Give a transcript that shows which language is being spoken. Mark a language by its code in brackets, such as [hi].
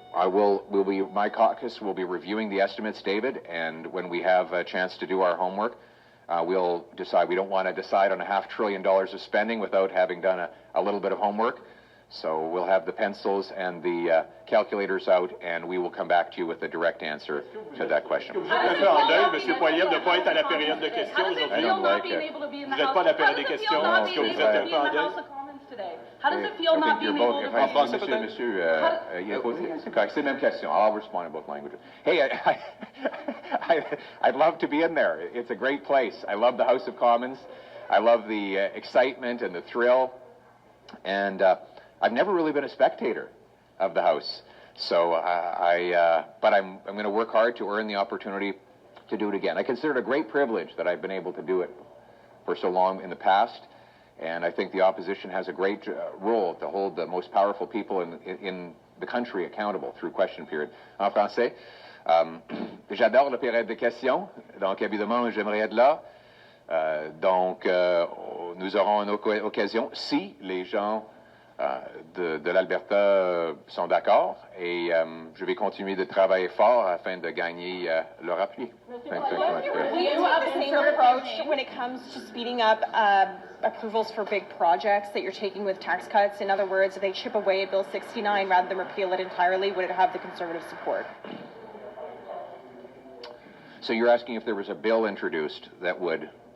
[en] My caucus will be reviewing the estimates, David, and when we have a chance to do our homework, we'll decide. We don't want to decide on $500 billion of spending without having done a little bit of homework. So we'll have the pencils and the calculators out, and we will come back to you with a direct answer to that question. [fr] Vous êtes un peu en deuil, Monsieur Poilievre, de ne pas être à la période de questions aujourd'hui. Vous n'êtes pas à la période des questions, parce que vous êtes un peu en deuil. [en] How does it feel not being able to be [fr] C'est la même question. [en] I'll respond in both languages. Hey, I'd love to be in there. It's a great place. I love the House of Commons. I love the excitement and the thrill. And I've never really been a spectator of the House. So but I'm going to work hard to earn the opportunity to do it again. I consider it a great privilege that I've been able to do it for so long in the past. And I think the opposition has a great role to hold the most powerful people in the country accountable through question period. [fr] En français, j'adore la période de questions, donc évidemment j'aimerais être là. Donc, nous aurons une occasion, si les gens de l'Alberta sont d'accord, et je vais continuer de travailler fort afin de gagner leur appui. [en] Thank you very much. Do you have the same approach when it comes to speeding up approvals for big projects that you're taking with tax cuts? In other words, if they chip away at Bill 69 rather than repeal it entirely, would it have the Conservative support? So you're asking if there was a bill introduced that would...